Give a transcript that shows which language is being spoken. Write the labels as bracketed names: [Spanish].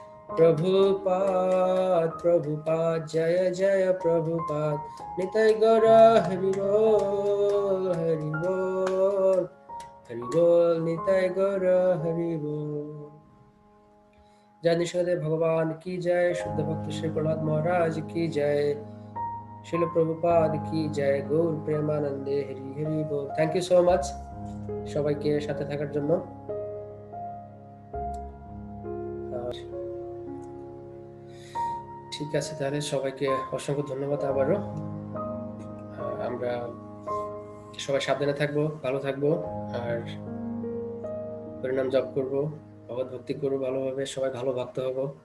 [Bangla] প্রভুপাদ প্রভুপাদ জয় জয় প্রভুপাদ নিতাই গৌর হরি বল হরি বল হরি বল নিতাই গৌর হরি বল। [Hindi] जय निष्कदेव भगवान की जय, शुद्ध भक्त श्री प्रहलाद महाराज की जय, शिल प्रभुपाद की जय, गौर प्रेमानंदे हरि हरि बोल। [English] thank you so much [Bangla] সবাইকে সাথে থাকার জন্য। ঠিক আছে, তাহলে সবাইকে অসংখ্য ধন্যবাদ আবারও। আমরা সবাই সাবধানে থাকবো, ভালো থাকবো, আর পরিণাম জপ করবো, ভগবত ভক্তি করবো ভালোভাবে, সবাই ভালো ভক্ত হব।